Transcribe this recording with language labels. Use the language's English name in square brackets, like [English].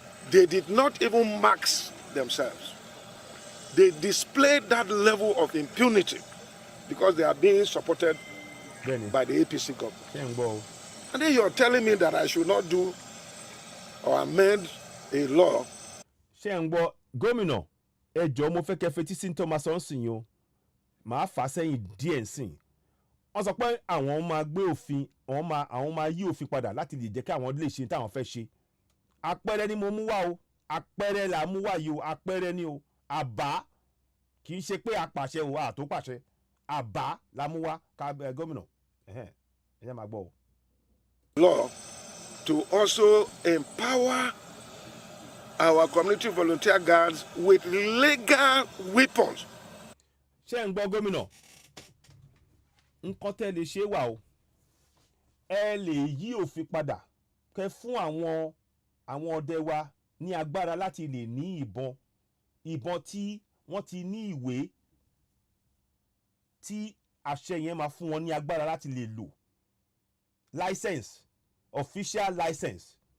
[English] They did not even mask themselves. They displayed that level of impunity because they are being supported by the APC government. And then you're telling me that I should not do or amend a law. [Yoruba] Ṣé ń gbọ́ gómìnà ẹ jọ̀ọ́ mo fẹ́ kẹ́ fetí sí Thomas Onsin o màá fà sẹ́yìn díẹ̀ nsìn wọ́n sọ pé àwọn máa gbé òfin àwọn máa yí òfin padà láti lè jẹ́ kí àwọn lè ṣe táwọn fẹ́ ṣe. Àpẹẹrẹ ni mo mú wá o, àpẹẹrẹ là mú wá yìí o, àpẹẹrẹ ni o, àbá kì í ṣe pé apàṣẹ o àtó pàṣẹ, àbá la mú wá gómìnà ẹ jẹ́ máa gbọ́ o. [English] Law to also empower our community volunteer guards with legal weapons. [Yoruba] Ṣé ń gbọ́ gómìnà nǹkan tẹ́ lè ṣe wà o, ẹ lè yí òfin padà kẹ́ fún àwọn ọdẹ wa ní agbára láti lè ní ìbọn tí wọ́n ti ní ìwé tí àṣẹ yẹn máa fún wọn ní agbára láti lè lò license, official license.